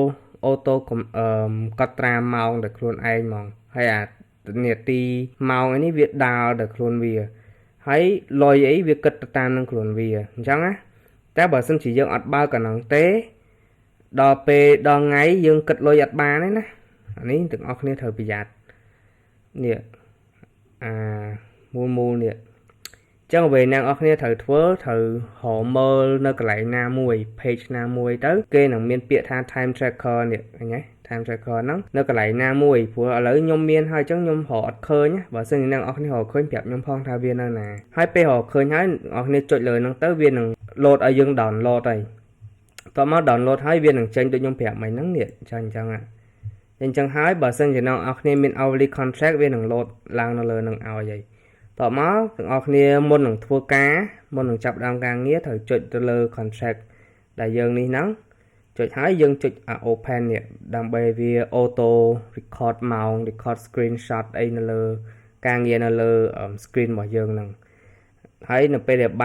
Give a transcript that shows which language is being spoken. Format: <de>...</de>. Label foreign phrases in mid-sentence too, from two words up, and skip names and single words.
<km>កត់ត្រាម៉ោងដល់ខ្លួនឯងហ្មងហើយអានាទីម៉ោងនេះវាដើរដល់ខ្លួនវាហើយលុយអីវាគិតទៅតាមនឹងខ្លួនវាអញ្ចឹងណាតែបើសិនជាយើងអត់បើកអាហ្នឹងទេដល់ពេលដល់ថ្ងៃយើងគិតលុយអត់បានទេណាអានេះទាំងអស់គ្នាត្រូវប្រយ័ត្ននេះ មូលនេះចឹងអ្វីអ្នកនរគ្នាត្រូវធ្វើត្រូវរកមើលនៅកន្លែងណាមួយ page ណាមួយទៅគេនឹងមានពាក្យថា</km> <en>time tracker</en> <km>នេះឃើញទេ</km> <en>time tracker</en> <km>ហ្នឹងនៅកន្លែងណាមួយព្រោះឥឡូវខ្ញុំមានហើយចឹងខ្ញុំរកអត់ឃើញបើសិនជាអ្នកនរគ្នារកឃើញប្រាប់ខ្ញុំផងថាវានៅណាហើយពេលរកឃើញហើយអ្នកនរគ្នាចុចលើ ហ្នឹងទៅវានឹង load ឲ្យយើង download ហើយតោះមក download ហើយវានឹងចេញដូចខ្ញុំប្រាប់មិញហ្នឹងនេះអញ្ចឹងហើយបើសិនជាអ្នកនរគ្នាមាន</km> <en>hourly contract</en> <km>វានឹង load ឡើងនៅលើនឹងឲ្យហើយតោះមកទាំងអស់គ្នាមុននឹងធ្វើការមុននឹងចាប់ដើម ការងារត្រូវចុចទៅលើ contract ដែលយើងនេះហ្នឹងចុចហើយយើងចុច open នេះដើម្បីវា</km> <en>auto record</en> <km>ម៉ោង</km> <en>record screenshot</en> <km>អីនៅលើការងារនៅលើ screen របស់យើងហ្នឹងហើយនៅពេលដែល</km>